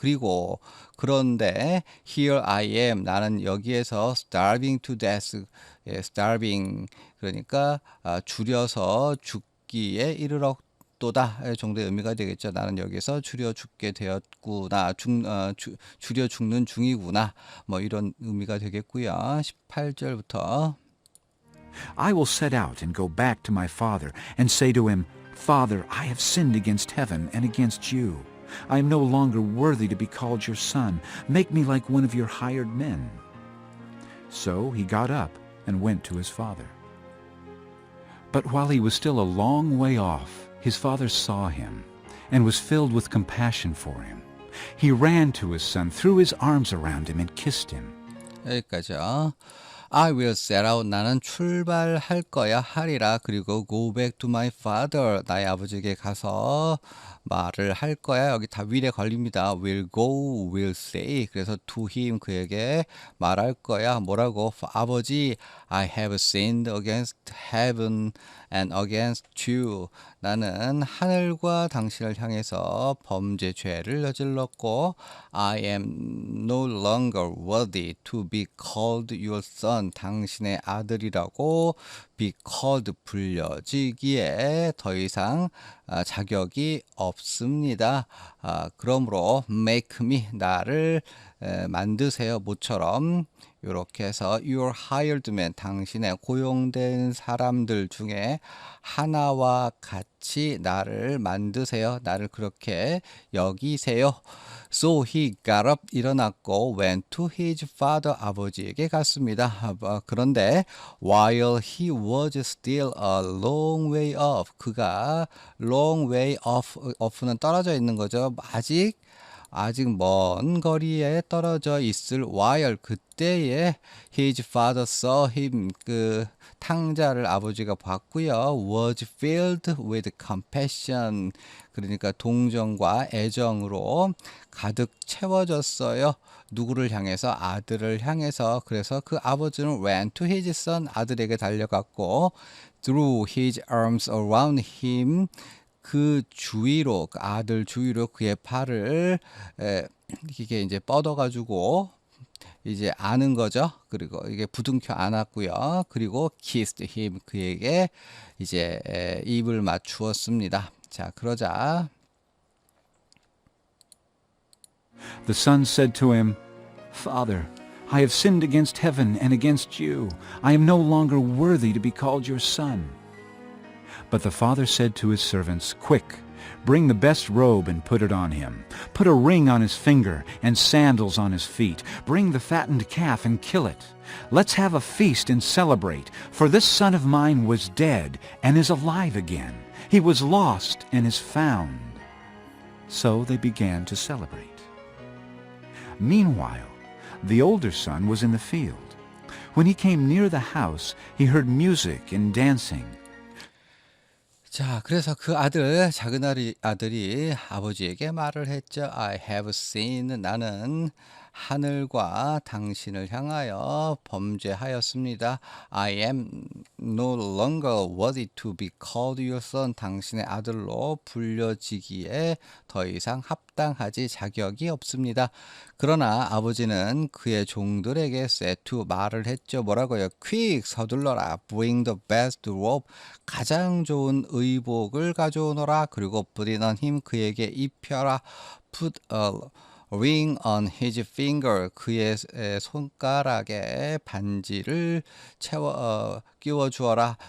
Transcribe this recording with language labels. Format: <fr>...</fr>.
<ko>그리고 그런데</ko> <en>here I am,</en> <ko>나는 여기에서</ko> <en>starving to death, starving</en> <ko>그러니까 줄여서 죽기에 이르렀도다 정도의 의미가 되겠죠. 나는 여기서 줄여 죽게 되었구나, 줄여 죽는 중이구나, 뭐 이런 의미가 되겠고요. 18절부터</ko> <en>I will set out and go back to my father and say to him, Father, I have sinned against heaven and against you. I am no longer worthy to be called your son. Make me like one of your hired men. So he got up and went to his father. But while he was still a long way off, his father saw him and was filled with compassion for him. He ran to his son, threw his arms around him, and kissed him.</en> <ko>여기까지요.</ko> <en>I will set out,</en> <ko>나는 출발할 거야 하리라. 그리고</ko> <en>go back to my father,</en> <ko>나의 아버지에게 가서 말을 할 거야. 여기 다 will에 걸립니다.</ko> <en>will go, will say.</en> <ko>그래서</ko> <en>to him,</en> <ko>그에게 말할 거야. 뭐라고?</ko> <en>아버지, I have sinned against heaven and against you.</en> <ko>나는 하늘과 당신을 향해서 범죄 죄를 저질렀고</ko> <en>I am no longer worthy to be called your son.</en> <ko>당신의 아들이라고</ko> <en>be called,</en> <ko>불려지기에 더 이상 자격이 없습니다. 그러므로</ko> <en>make me,</en> <ko>나를 만드세요. 모처럼 이렇게 해서</ko> <en>your hired man,</en> <ko>당신의 고용된 사람들 중에 하나와 같이 나를 만드세요. 나를 그렇게 여기세요.</ko> <en>So he got up,</en> <ko>일어났고</ko> <en>went to his father,</en> <ko>아버지에게 갔습니다.</ko> <en>그런데 while he was still a long way off, 그가 long way off는</en> <ko>떨어져 있는 거죠. 아직 먼 거리에 떨어져 있을 while, 그때에</ko> <en>his father saw him,</en> <ko>그 탕자를 아버지가 봤고요.</ko> <en>was filled with compassion,</en> <ko>그러니까 동정과 애정으로 가득 채워졌어요. 누구를 향해서? 아들을 향해서. 그래서 그 아버지는</ko> <en>went to his son,</en> <ko>아들에게 달려갔고</ko> <en>threw his arms around him,</en> <ko>그 주위로, 그 아들 주위로 그의 팔을 이게 이제 뻗어가지고 이제 아는 거죠. 그리고 이게 부둥켜 안았고요. 그리고</ko> <en>kissed him,</en> <ko>그에게 이제 입을 맞추었습니다. 자, 그러자</ko> <en>The son said to him, Father, I have sinned against heaven and against you. I am no longer worthy to be called your son. But the father said to his servants, Quick, bring the best robe and put it on him. Put a ring on his finger and sandals on his feet. Bring the fattened calf and kill it. Let's have a feast and celebrate, for this son of mine was dead and is alive again. He was lost and is found. So they began to celebrate. Meanwhile, the older son was in the field. When he came near the house, he heard music and dancing.</en> <ko>자, 그래서 그 작은 아들이 아버지에게 말을 했죠.</ko> <en>I have sinned,</en> <ko>나는 하늘과 당신을 향하여 범죄하였습니다.</ko> <en>I am no longer worthy to be called your son,</en> <ko>당신의 아들로 불려지기에 더 이상 합당하지 자격이 없습니다. 그러나 아버지는 그의 종들에게</ko> <en>said to,</en> <ko>말을 했죠. 뭐라고요?</ko> <en>Quick,</en> <ko>서둘러라.</ko> <en>Bring the best robe,</en> <ko>가장 좋은 의복을 가져오너라.</ko> <en>그리고 put it on him,</en> <ko>그에게 입혀라.</ko> <en>Put a ring on his finger</en> <ko>그의 손가락에 반지를 끼워 주어라.</ko>